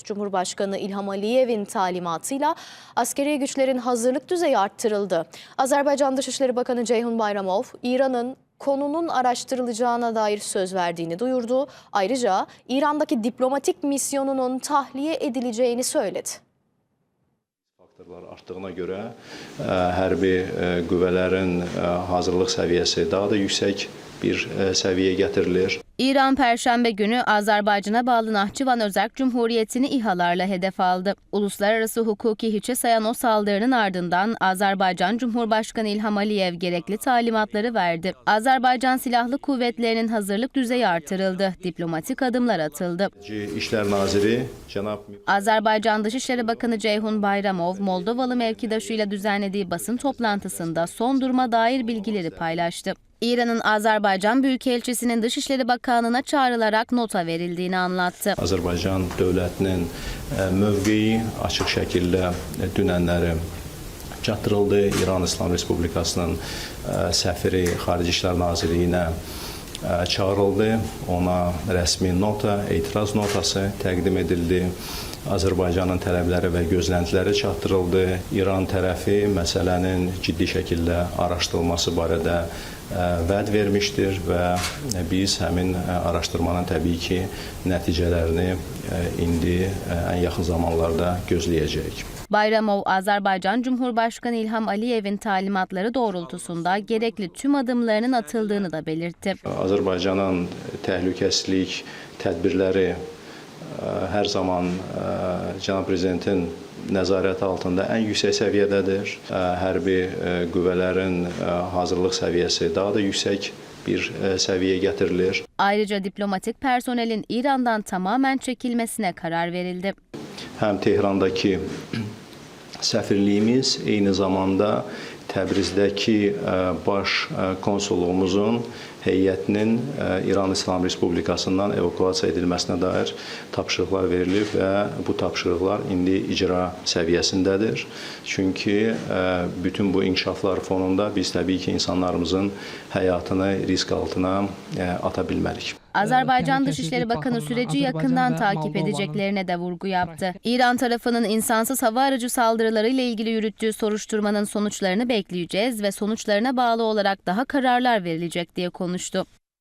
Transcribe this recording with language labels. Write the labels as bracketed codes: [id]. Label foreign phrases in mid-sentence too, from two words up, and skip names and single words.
[tr] Cumhurbaşkanı İlham Aliyev'in talimatıyla askeri güçlerin hazırlık düzeyi arttırıldı. Azerbaycan Dışişleri Bakanı Ceyhun Bayramov, İran'ın konunun araştırılacağına dair söz verdiğini duyurdu. Ayrıca İran'daki diplomatik misyonunun tahliye edileceğini söyledi. [az] Faktorlar artdığına görə hərbi qüvvələrin hazırlıq səviyyəsi daha da yüksək bir səviyyəyə getirilir. [tr] İran Perşembe günü Azerbaycan'a bağlı Nahçıvan Özerk Cumhuriyeti'ni İHA'larla hedef aldı. Uluslararası hukuki hiçe sayan o saldırının ardından Azerbaycan Cumhurbaşkanı İlham Aliyev gerekli talimatları verdi. Azerbaycan Silahlı Kuvvetleri'nin hazırlık düzeyi artırıldı. Diplomatik adımlar atıldı. [az] İşler Naziri [tr] Azerbaycan Dışişleri Bakanı Ceyhun Bayramov, Moldovalı mevkidaşıyla düzenlediği basın toplantısında son duruma dair bilgileri paylaştı. İran'ın Azerbaycan Büyükelçisi'nin Dışişleri Bakanlığı'na çağrılarak nota verildiğini anlattı. [az] Azərbaycan dövlətinin mövqeyi açıq şəkildə dünənləri çatdırıldı. İran İslam Respublikasının səfiri Xarici İşlər Nazirliyinə çağırıldı. Ona rəsmi nota, etiraz notası təqdim edildi. Azərbaycanın tələbləri və gözləntiləri çatdırıldı. İran tərəfi məsələnin ciddi şəkildə araşdırılması barədə vəd vermişdir və biz həmin araşdırmanın təbii ki nəticələrini indi ən yaxın zamanlarda gözləyəcəyik. [tr] Bayramov, Azerbaycan Cumhurbaşkanı İlham Aliyev'in talimatları doğrultusunda gerekli tüm adımlarının atıldığını da belirtti. [az] Azərbaycanın təhlükəsizlik tədbirləri hər zaman Cənab Prezidentin nəzarəti altında ən yüksək səviyyədədir. Hərbi qüvvələrin hazırlıq səviyyəsi daha da yüksək bir səviyyəyə getirilir. [tr] Ayrıca diplomatik personelin İran'dan tamamen çekilmesine karar verildi. [az] Həm Tehrandakı səfirliyimiz, eyni zamanda Təbrizdəki baş konsulluğumuzun heyətinin İran İslam Respublikasından evakuasiya edilməsinə dair tapşırıqlar verilib və bu tapşırıqlar indi icra səviyyəsindədir. Çünki bütün bu inkişaflar fonunda biz təbii ki insanlarımızın həyatını risk altına ata bilmərik. [tr] Azerbaycan Dışişleri Bakanı süreci yakından takip edeceklerine de vurgu yaptı. İran tarafının insansız hava aracı saldırıları ile ilgili yürüttüğü soruşturmanın sonuçlarını bekleyeceğiz ve sonuçlarına bağlı olarak daha kararlar verilecek diye konuştu.